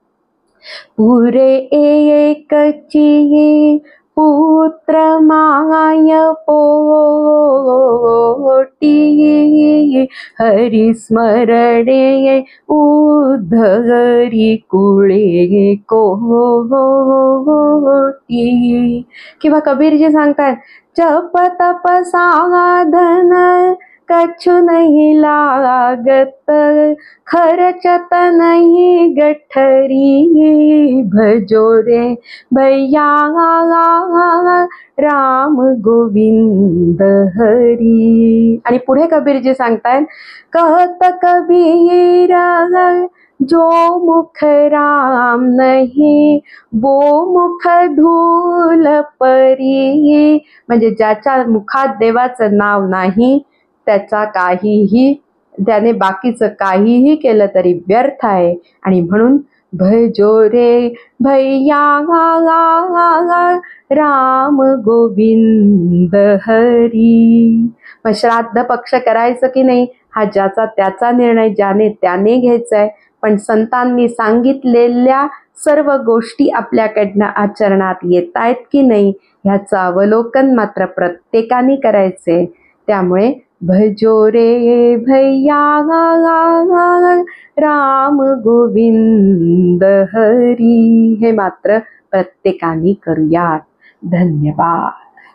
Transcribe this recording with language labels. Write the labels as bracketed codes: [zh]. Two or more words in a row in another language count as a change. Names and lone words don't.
[mr] पुरे एकची पुत्र माय पोटी, हरिस्मरणे उद्धरी कुळे कोटी. किंवा कबीरजी सांगतात, [hi] जप तप साधन कछु नहीं लागत, खर्चत नहीं गठरी, भजो रे भैया राम गोविंद हरी. [mr] आणि पुढे कबीरजी सांगतायत, [hi] कहत कबीर जो मुख राम नहीं, वो मुख धूल परी. [mr] म्हणजे ज्याच्या मुखात देवाचं नाव नाही त्याचा काहीही, त्याने बाकीचं काहीही केलं तरी व्यर्थ आहे. आणि म्हणून [hi] भजो रे भैया राम गोविंद हरी. [mr] मग श्राद्ध पक्ष करायचं की नाही हा ज्याचा त्याचा निर्णय, ज्याने त्याने घ्यायचाय. पण संतांनी सांगितलेल्या सर्व गोष्टी आपल्याकडनं आचरणात येत आहेत की नाही ह्याचं अवलोकन मात्र प्रत्येकाने करायचे. त्यामुळे [hi] भजो रे भैया राम गोविंद हरी [mr] हे मात्र प्रत्येकाने करूयात. धन्यवाद.